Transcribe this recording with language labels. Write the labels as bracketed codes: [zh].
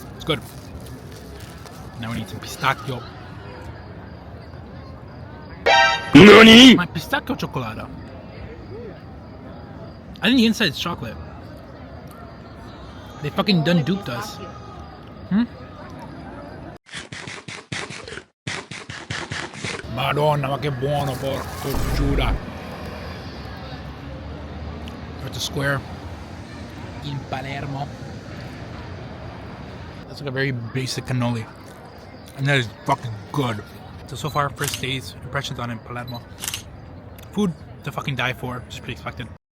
[en] It's good. Now we need some pistachio. NANI? My pistachio chocolate. I think the inside's chocolate. They fucking done duped us. [it] Madonna, ma che buono, porco giura. [en] We're at the square in Palermo. That's like a very basic cannoli. And that is fucking good. So far, first day's impressions on in Palermo. Food to fucking die for, just pretty expected.